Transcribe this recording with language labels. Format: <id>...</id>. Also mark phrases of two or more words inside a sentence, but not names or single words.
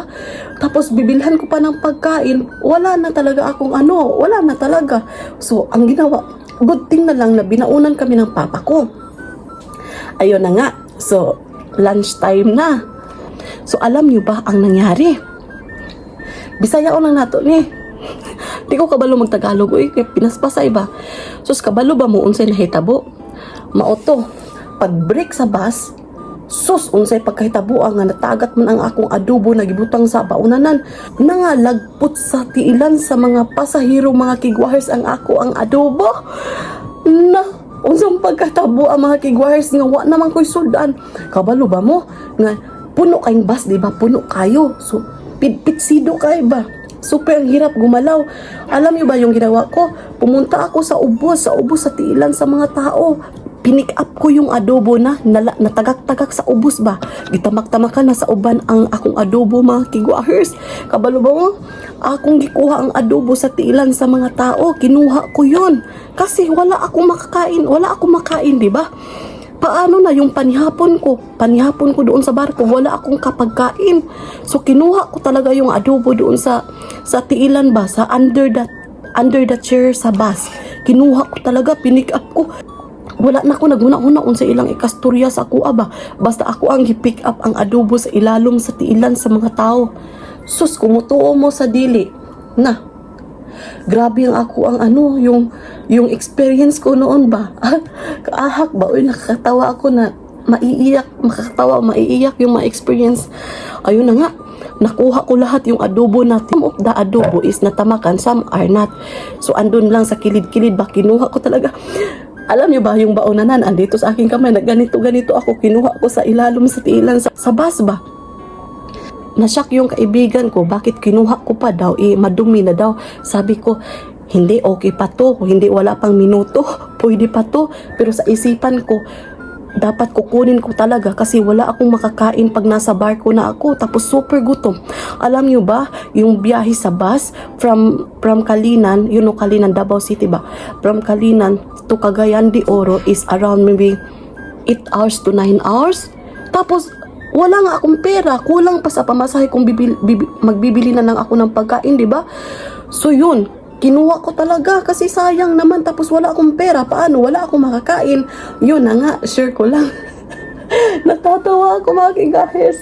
<tl>Tapos bibilhan ko pa ng pagkain. Wala na talaga akong wala na talaga. So, ang ginawa, good thing na lang na binaunan kami ng papa ko. Ayun na nga. So, lunchtime na. So, alam nyo ba ang nangyari?</tl> <ceb>Bisaya ko lang nato ni. Di ko kabalo magtagalog. Uy, pinaspasay ba? So, kabalo ba mo unsay nahitabo? Maoto. Pag break sa bus, unsay pagkahitabo nga natagat man ang akong adobo na gibutang sa baunanan. Nangalagpot sa tiilan sa mga pasahero mga kigwahers ang adobo. Unsang pagkatabo ang mga kigwahers nga wa naman ko'y suldan. Kabalo ba mo? Nga, puno kayong bus, di ba? Puno kayo. So, pitsido kayo ba?</ceb> <tl>Super ang hirap gumalaw. Alam niyo ba yung ginawa ko? Pumunta ako</tl> <ceb>sa ubos sa tiilan sa mga tao.</ceb> <tl>Pinick up ko yung adobo na</tl> <ceb>natagak-tagak sa ubos ba? Gitamak-tamakan na sa uban ang akong adobo mga kigwahers. Kabalo ba mo? Akong gikuha ang adobo sa tiilan sa mga tao.</ceb> <tl>Kinuha ko yun. Kasi wala akong makain, di ba? Paano na yung panihapon ko doon sa barko, wala akong kapagkain. So kinuha ko talaga yung adobo doon</tl> <ceb>sa tiilan ba,</ceb> <tl>sa</tl> <en>under the chair</en> <tl>sa bus. Kinuha ko talaga, pinick up ko.</tl> <ceb>Wala na ako naghuna-huna sa ilang ikasturya sa kuha ba. Basta ako ang gipick up ang adobo sa ilalom sa tiilan sa mga tao. Sus, kumutuo mo sa dili. Na, grabe ang ako ang</ceb> <tl>yung experience ko noon ba.</tl> <ceb>Kaahak ba?</ceb> <tl>Uy, nakakatawa ako na maiiyak yung ma-experience. Ayun na nga, nakuha ko lahat yung adobo na.</tl> <en>Some of the adobo is natamakan, some are not.</en> <tl>So andun lang</tl> <ceb>sa kilid-kilid ba,</ceb> <tl>kinuha ko talaga. Alam niyo ba yung baunanan, andito sa aking kamay, ganito ako, kinuha ko</tl> <ceb>sa ilalom sa tiilan</ceb> <tl>sa bus ba. Nasyak yung kaibigan ko, bakit kinuha ko pa daw, madumi na daw. Sabi ko, hindi, okay pa to, hindi, wala pang minuto, pwede pa to. Pero sa isipan ko, dapat kukunin ko talaga kasi wala akong makakain pag nasa barko na ako, tapos super gutom. Alam nyo ba, yung biyahe sa bus</tl> <en>from Kalinan, Kalinan, Davao City ba, from Kalinan to Cagayan de Oro is around maybe 8 hours to 9 hours.</en> <tl>Tapos wala nga akong pera, kulang pa sa pamasahe kung magbibili na lang ako ng pagkain, di ba? So yun, kinuha ko talaga kasi sayang naman, tapos wala akong pera. Paano? Wala akong makakain. Yun na nga, share ko lang. Natatawa ako mga kigahers.</tl>